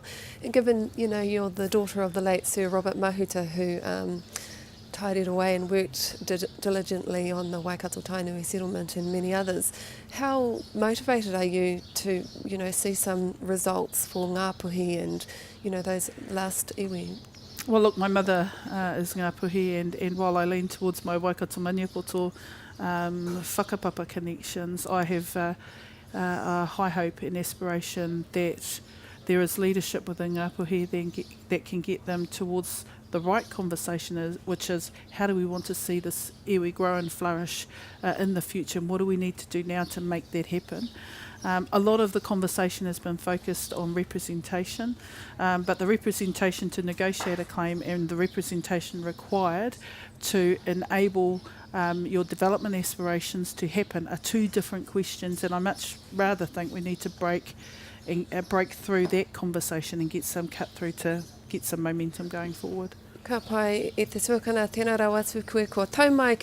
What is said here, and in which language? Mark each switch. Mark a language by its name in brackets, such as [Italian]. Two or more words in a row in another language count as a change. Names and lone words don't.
[English] And given you're the daughter of the late Sir Robert Mahuta, who tidied away and worked diligently on the Waikato Tainui settlement and many others, how motivated are you to see some results for Ngāpuhi and those last iwi? Well, look, my mother is Ngāpuhi, and while I lean towards my Waikato maniapoto whakapapa connections, I have a high hope and aspiration that there is leadership within Ngāpuhi that can get them towards the right conversation, which is how do we want to see this iwi grow and flourish in the future, and what do we need to do now to make that happen. A lot of the conversation has been focused on representation, but the representation to negotiate a claim and the representation required to enable your development aspirations to happen are two different questions, and I much rather think we need to break through that conversation and get some cut through to get some momentum going forward. [Māori] Ka pai e te tuakana tēnā rau atu koe ko taumai